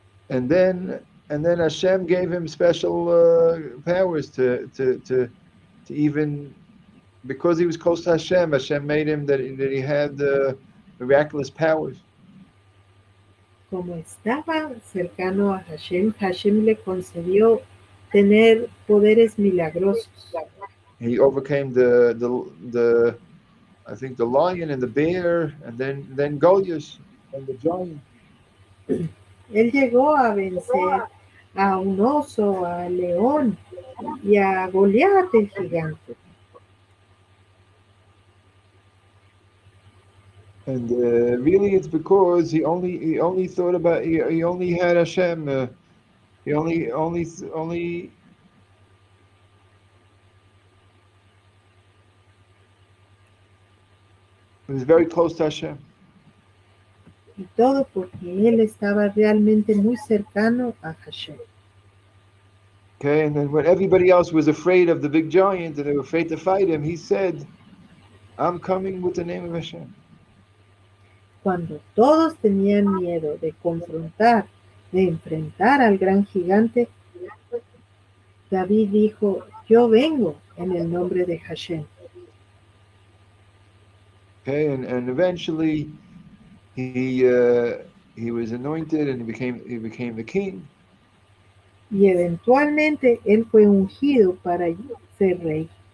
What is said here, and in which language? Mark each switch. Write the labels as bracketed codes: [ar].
[en] And then Hashem gave him special powers to even, because he was close to Hashem. Hashem made him that he had miraculous powers. [es] Como estaba cercano a Hashem, Hashem le concedió tener poderes milagrosos. [en] He overcame the I think the lion and the bear, and then Goliath and the giant. [es] Él llegó a vencer a un oso, a león y a Goliat el gigante. [en] And really, it's because he only thought about he only had Hashem. He only he was very close to Hashem. [es] Y todo porque él estaba realmente muy cercano a Hashem. [en] Okay, and then when everybody else was afraid of the big giant and they were afraid to fight him, he said, "I'm coming with the name of Hashem." [es] Cuando todos tenían miedo de confrontar, de enfrentar al gran gigante, David dijo, yo vengo en el nombre de Hashem. [en] Okay, and eventually he was anointed and he became the king. [es] Y eventualmente él fue ungido para ser rey.